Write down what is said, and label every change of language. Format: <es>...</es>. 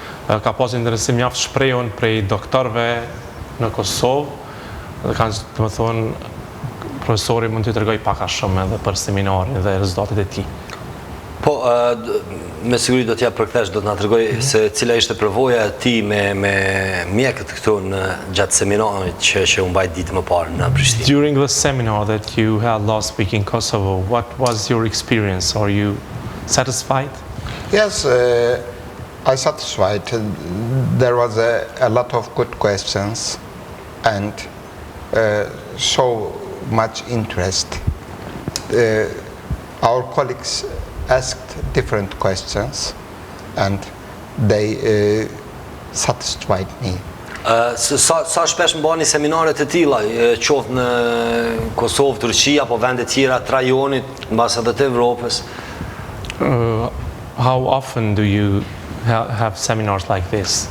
<sq>Ka pas interesim mjaft shprehur prej doktorëve në Kosovë dhe kanë të më thonë profesori mund t'ju tregoj pak a shumë edhe për seminarin dhe rezultatet e tij. Po, me siguri do t'ja përkthesh, do t'na tregoj se cila ishte përvoja e tij me mjekët këtu në gjatë seminarit që u mbajt ditë më parë në Prishtinë.</sq> <en>During the seminar that you had last week in Kosovo, what was your experience? Are you satisfied? Yes, I satisfied. There was a lot of good questions and so much interest. Our colleagues asked different questions and they satisfied me.</en> <sq>Sa shpesh mbani seminaret e tilla, qoftë në Kosovë, Turqi apo vende tjera të rajonit, mbas edhe të Evropës?</sq> <en>How often do you have seminars like this?</en>